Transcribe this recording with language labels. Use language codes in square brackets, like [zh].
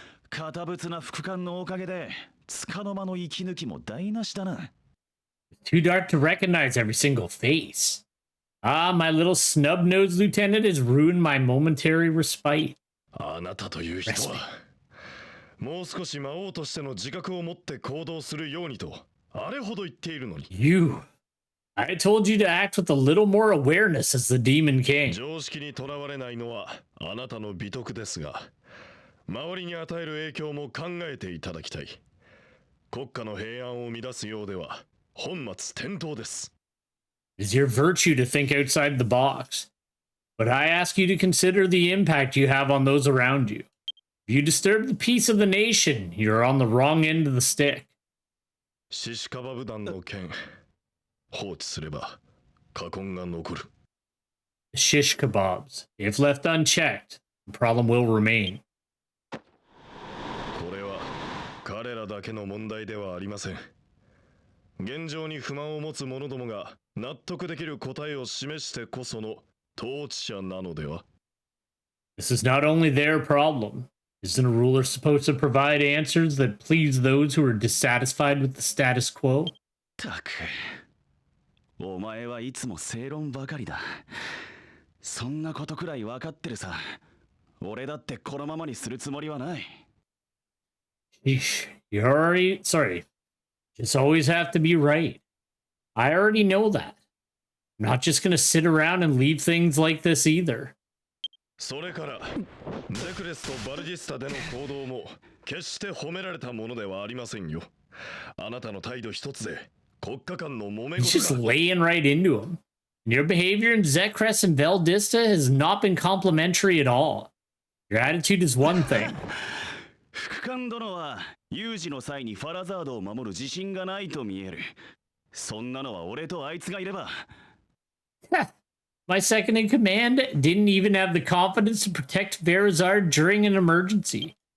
[ja] 堅物な副官のおかげで束の間の息抜きも台無しだな [en] Too dark to recognize every single face. Ah, my little snub-nosed lieutenant has ruined my momentary respite. [ja] あなたという人はもう少し魔王としての自覚を持って行動するようにとあれほど言っているのに [en] You. I told you to act with a little more awareness as the Demon King. [ja] 常識にとらわれないのはあなたの美徳ですが周りに与える影響も考えていただきたい国家の平安を乱すようでは [en] It is your virtue to think outside the box, but I ask you to consider the impact you have on those around you. If you disturb the peace of the nation, you're on the wrong end of the stick. [ja] シシカバブ団の件放置すれば禍根が残る [en] The shish kebabs, if left unchecked, the problem will remain. [ja] これは彼らだけの問題ではありません 現状に不満を持つ者どもが納得できる答えを示してこその統治者なのでは [en] This is not only their problem. Isn't a ruler supposed to provide answers that please those who are dissatisfied with the status quo? [ja] たくお前はいつも正論ばかりだそんなことくらい分かってるさ俺だってこのままにするつもりはない [en] Sheesh, you're already... Sorry. Just always have to be right. I already know that. I'm not just gonna sit around and leave things like this either. [ja] それからネクレスとバルジスタでの行動も決して褒められたものではありませんよあなたの態度一つで国家間の揉め [en] He's just laying right into him. Your behavior in Zekres and Veldista has not been complimentary at all. Your attitude is one thing. [ja] 副官殿は有事の際にファラザードを守る自信がないと見えるそんなのは俺とあいつがいれば [en] My second in command didn't even have the confidence to protect Farazard during an emergency.